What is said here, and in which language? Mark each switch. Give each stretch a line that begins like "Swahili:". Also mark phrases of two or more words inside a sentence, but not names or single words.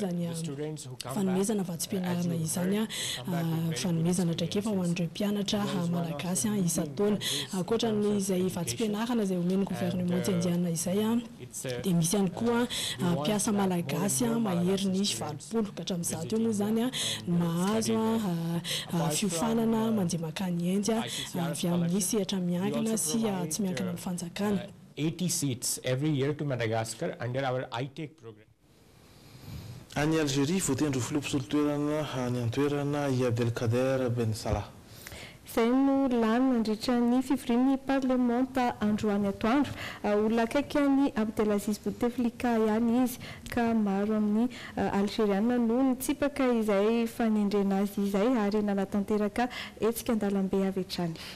Malagasy: zany fanomezana vatsy-pianarana izany fanomezana efa ho an'ireo mpianatra malagasy isa-taona ankoatra ny izay vatsy-pianarana izay omeny gouvernement indiana izay dia misy ihany koa mpiasa malagasy mahery ny 20 ka hatramin'izao eo moa zany mahazo fiofanana mandeha makany Inde avy amin'ny sehatra miankina sy tsy miankina amin'ny fanjakana
English: 80 seats every year to Madagascar under our ITEC program.
Malagasy: Any Algérie voatendro filopisolotoerana any antoerana i Abdelkader Ben Salah. Izay no lany nandritra ny fivorian'ny parlementa androany atoandro olona akaiky ny Abdelaziz Bouteflika ihany izy ka maro amin'ny algériana no nitsipaka izay fanendrena azy izay ary nanatanteraka etsika an-dalambe avy hatrany.